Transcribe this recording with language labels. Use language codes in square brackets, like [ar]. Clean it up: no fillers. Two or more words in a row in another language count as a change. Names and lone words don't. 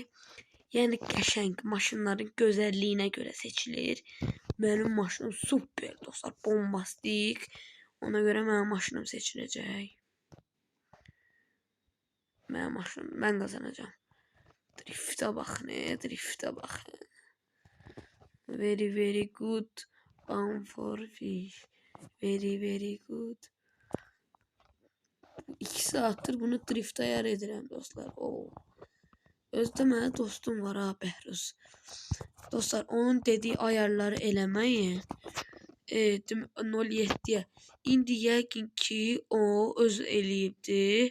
[az] Yəni qəşəng maşınların gözəlliyinə görə seçilir. Mənim maşınım super dostlar, bombastik. Ona görə mənim maşınım seçiləcək. Mənim maşınım, mən qazanacağım. Driftə baxın, driftə baxın. [en] Very good. For fish. Very good. [az] 2 saattir bunu drift ayar edirəm dostlar. Özdə mənə dostum var ha, Bəhruz. Dostlar, onun dediği ayarları eləməyin. 07'ye. İndi yəqin ki o öz eləyibdi.